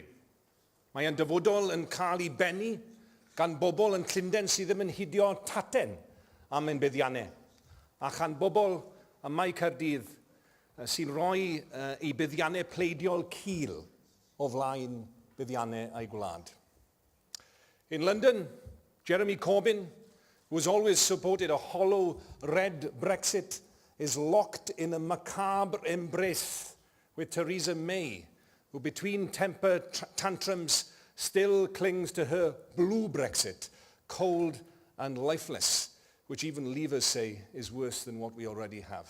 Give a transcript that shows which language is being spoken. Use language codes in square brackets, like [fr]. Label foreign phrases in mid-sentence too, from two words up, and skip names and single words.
[cy] Mae yn dyfodol yn cael ei bennu gan bobl yn Llundain sydd ddim yn hudio taten am ein buddiannau, a chan bobl ym Mae Caerdydd sy'n rhoi ei buddiannau pleidiol cil o flaen buddiannau ei gwlad. [en] In London, Jeremy Corbyn, who has always supported a hollow red Brexit, is locked in a macabre embrace with Theresa May, who between temper tantrums still clings to her blue Brexit, cold and lifeless, which even leavers say is worse than what we already have.